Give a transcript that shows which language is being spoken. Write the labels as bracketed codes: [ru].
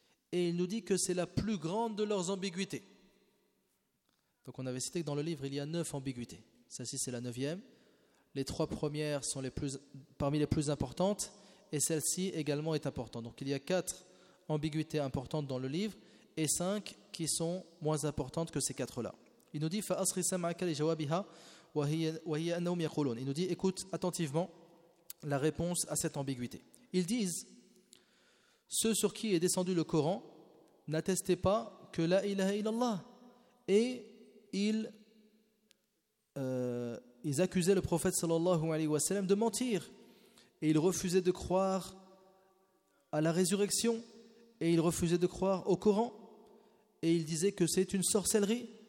[fr] Et il nous dit que c'est la plus grande de leurs ambiguïtés. Donc on avait cité que dans le livre il y a 9 ambiguïtés. Celle-ci c'est la 9e. Les 3 premières sont parmi les plus importantes et celle-ci également est importante. Donc il y a 4 ambiguïtés importantes dans le livre et 5 qui sont moins importantes que ces 4-là. Il nous dit [ar] فَأَصْرِ سَمْعَكَ لِجَوَابِهَا وَهِيَ أَنَّهُمْ يَقُولُونَ. [fr] Il nous dit écoute attentivement la réponse à cette ambiguïté. Ils disent ceux sur qui est descendu le Coran n'attestaient pas que la ilaha illallah et ils accusaient le prophète sallallahu alayhi wa sallam de mentir et ils refusaient de croire à la résurrection et ils refusaient de croire au Coran et ils disaient que c'est une sorcellerie.